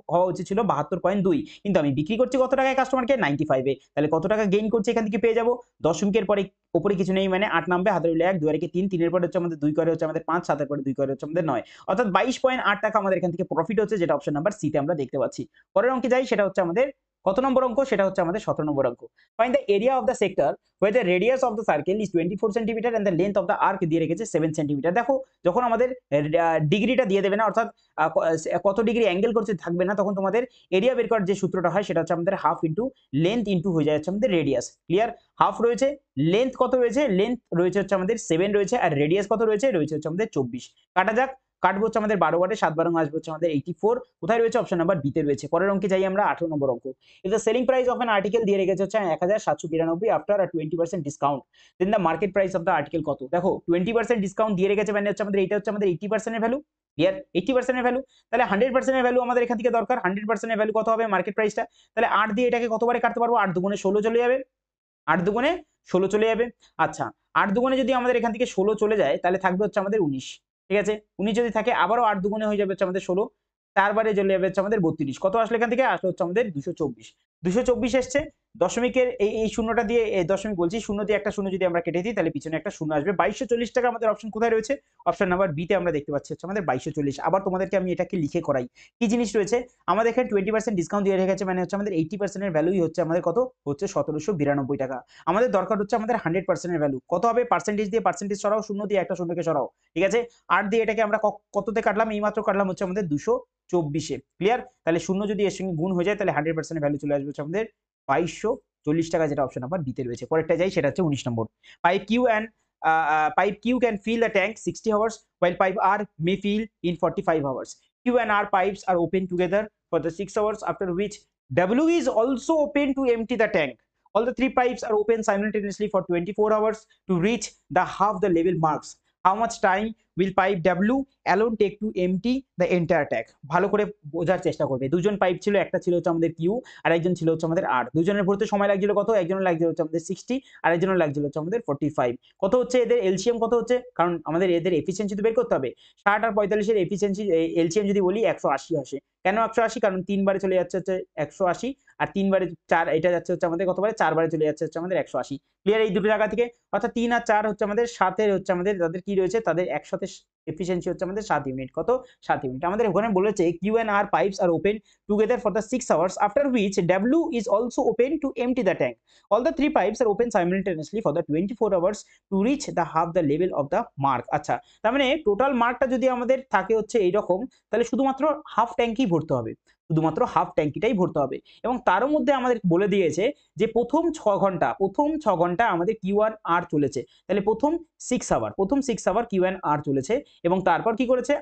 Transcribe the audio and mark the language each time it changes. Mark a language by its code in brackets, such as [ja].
[bn] হওয়া উচিত ছিল ৭২.২ কিন্তু আমি বিক্রি করছি কত টাকায় কাস্টমারকে? 95 এ। তাহলে কত টাকা গেইন করছি এখান থেকে পেয়ে যাবো? দশমিকের পরে উপরে কিছু নেই মানে ৮ নামবে, হাতে রইল ১, ২ আর একে ৩, ৩ এর পরে হচ্ছে আমাদের ২ করে হচ্ছে আমাদের ৫, ৭ এর পরে ২ করে হচ্ছে আমাদের ৯। অর্থাৎ 22.৮ টাকা আমাদের এখান থেকে প্রফিট হচ্ছে যেটা অপশন নাম্বার সি তে আমরা দেখতে পাচ্ছি। পরের অঙ্কে যাই সেটা হচ্ছে আমাদের কত নম্বর অঙ্ক? সেটা হচ্ছে আমাদের ১৭ নম্বর অঙ্ক। [en] find the area of the sector where the radius of the circle is 24 centimetre and the length of the arc [bn] দিয়ে রেখেছে [en] 7 centimetre. [bn] দেখো যখন আমাদের ডিগ্রিটা দিয়ে দেবে না অর্থাৎ কত ডিগ্রি অ্যাঙ্গেল করছে থাকবে না তখন তোমাদের এরিয়া বের করার যে সূত্রটা হয় সেটা হচ্ছে আমাদের হাফ ইনটু লেন্থ ইনটু হয়ে যায় হচ্ছে আমাদের রেডিয়াস। ক্লিয়ার? হাফ রয়েছে, লেন্থ কত রয়েছে? লেন্থ রয়েছে হচ্ছে আমাদের 7 রয়েছে আর রেডিয়াস কত রয়েছে? রয়েছে হচ্ছে আমাদের ২৪। কাটা যাক। কাটবো হচ্ছে আমাদের ১২ বারে ৭ বারং আসবে হচ্ছে আমাদের 84 কোথায় রয়েছে? অপশন নাম্বার বি তে রয়েছে। পরের অঙ্কে যাই আমরা ১৮ নম্বর অঙ্ক। [en] If the selling price of an article [bn] দিয়ে রেখেছে হচ্ছে ১৭৯২ [en] after a 20% discount then the market price of the article [bn] কত? দেখো 20% ডিসকাউন্ট দিয়ে রেখেছে মানে হচ্ছে আমাদের এইটা হচ্ছে আমাদের 80% এর ভ্যালু। ক্লিয়ার? 80% এর ভ্যালু। তাহলে 100% এর ভ্যালু আমাদের এখান থেকে দরকার। 100% এর ভ্যালু কত হবে মার্কেট প্রাইসটা? তাহলে ৮ দিয়ে এটাকে কতবারে কাটতে পারবো? ৮ দুগুণে ১৬ চলে যাবে। ৮ দুগুণে ১৬ চলে যাবে। আচ্ছা ৮ দুগুণে যদি আমাদের এখান থেকে ১৬ চলে যায় তাহলে থাকবে হচ্ছে আমাদের ১৯। ঠিক আছে? ১৯ যদি থাকে আবারও ৮ দুগুণে হয়ে যাবে হচ্ছে আমাদের ১৬। ৪ বারে চলে যাবে হচ্ছে আমাদের ৩২। কত আসলো এখান থেকে? আসলো হচ্ছে আমাদের ২২৪। ২২৪ এসছে। দশমিকের এই শূন্যটা দিয়ে দশমিক বলছি, শূন্য দিয়ে একটা শূন্য যদি আমরা কেটে দিই তাহলে পিছনে একটা শূন্য আসবে। ২২৪০ টাকা আমাদের অপশন কোথায় রয়েছে? অপশন নাম্বার বি তে আমরা দেখতে পাচ্ছি হচ্ছে আমাদের ২২৪০। আবার তোমাদেরকে আমি এটাকে লিখে করাই। কি জিনিস রয়েছে? আমাদের এখানে 20% ডিসকাউন্ট দিয়ে রেখেছে মানে হচ্ছে আমাদের 80% এর ভ্যালুই হচ্ছে আমাদের কত? হচ্ছে ১৭৯২ টাকা। আমাদের দরকার হচ্ছে আমাদের 100% এর ভ্যালু। কত হবে? পার্সেন্টেজ দিয়ে পার্সেন্টেজ সরাও, শূন্য দিয়ে একটা শূন্যকে সরাও। ঠিক আছে? ৮ দিয়ে এটাকে আমরা কততে কাটলাম? এইমাত্র কাটলাম হচ্ছে আমাদের ২২৪ এ। ক্লিয়ার? তাহলে শূন্য যদি এর সঙ্গে গুণ হয়ে যায় তাহলে 100% এর ভ্যালু চলে আসবে হচ্ছে আমাদের ২২৪০ টাকা যেটা অপশন নাম্বার বি তে রয়েছে। পরেরটা যাই সেটা হচ্ছে ১৯ নম্বর। [en] Pipe Q and pipe Q can fill the tank 60 hours while pipe R may fill in 45 hours. Q and R pipes are open together for the 6 hours after which W is also open to empty the tank. All the three pipes are open simultaneously for 24 hours to reach the half the level marks. How much time will pipe W alone take to empty the entire tank? [bn] ভালো করে বোঝার চেষ্টা করবে। দুজন pipe ছিল, একটা ছিল হচ্ছে আমাদের কিউ আর একজন ছিল হচ্ছে আমাদের আর। দুজনের ভরতে সময় লাগছিল কত? একজনের লাগছিল হচ্ছে আমাদের 60 আর একজনের লাগছিল হচ্ছে আমাদের 45। কত হচ্ছে এদের এলসিএম কত হচ্ছে? কারণ আমাদের এদের এফিসিয়েন্সি তো বের করতে হবে। 60 আর 45 এর এফিসিয়েন্সি এলসিএম যদি বলি ১৮০ আসে। কেন ১৮০? কারণ ৩ বারে চলে যাচ্ছে হচ্ছে ১৮০ আর ৩ বারে ৪ এটা যাচ্ছে হচ্ছে আমাদের কত বারে? ৪ বারে চলে যাচ্ছে হচ্ছে আমাদের ১৮০। ক্লিয়ার এই দুটো জায়গা থেকে? অর্থাৎ ৩ আর ৪ হচ্ছে আমাদের ৭ এর হচ্ছে আমাদের তাদের কি রয়েছে? তাদের একসাথে এফিসিয়েন্সি হচ্ছে আমাদের ৭ ইউনিট। কত? ৭ ইউনিট। আমাদের ওখানে বলেছে [en] Q and R pipes are open together for the 6 hours after which W is also open to empty the tank. All the three pipes are open simultaneously for the 24 hours to reach the half the level of the mark. [bn] আচ্ছা তার মানে total মার্কটা যদি আমাদের থাকে হচ্ছে এইরকম তাহলে শুধুমাত্র হাফ ট্যাঙ্কই ভরতে হবে। শুধুমাত্র হাফ ট্যাঙ্কিটাই ভরতে হবে এবং তারও মধ্যে আমাদের বলে দিয়েছে যে প্রথম ৬ ঘন্টা আমাদের কিউ আর আর চলেছে। তাহলে প্রথম 6 আওয়ার কিউ এন্ড আর চলেছে এবং তারপর কি করেছে?